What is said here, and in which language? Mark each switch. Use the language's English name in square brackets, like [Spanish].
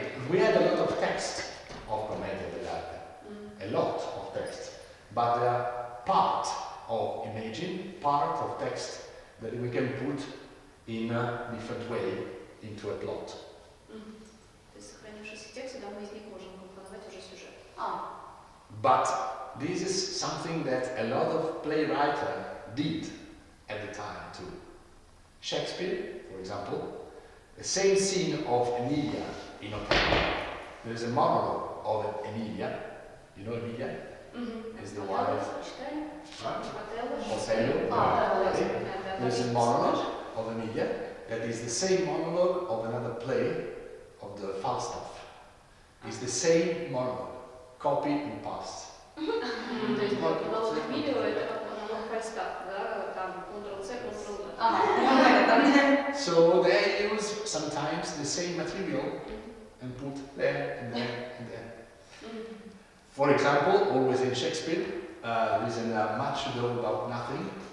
[English] We had a lot of text of Commedia dell'arte, a lot of text, but there are part of imaging, part of text that we can put in a different way into a plot. [Russian] То есть сохранившийся текст, да, мы из них можем компоновать уже сюжет. [English] But this is something that a lot of playwrights did at the time too. Shakespeare, for example, the same scene of Emilia in Othello. There is a monologue of Emilia. You know Emilia? Is the wife Othello. There's a monologue of Emilia that is the same monologue of another play of the Falstaff. It's the same monologue, copy and paste. [Russian] То есть монолог Фабио это как монолог Фальстаф, да, там Ctrl-C, Ctrl-V. [English] So they use sometimes the same material and put there and there and there. For example, always in Shakespeare, there is a Much Ado About Nothing.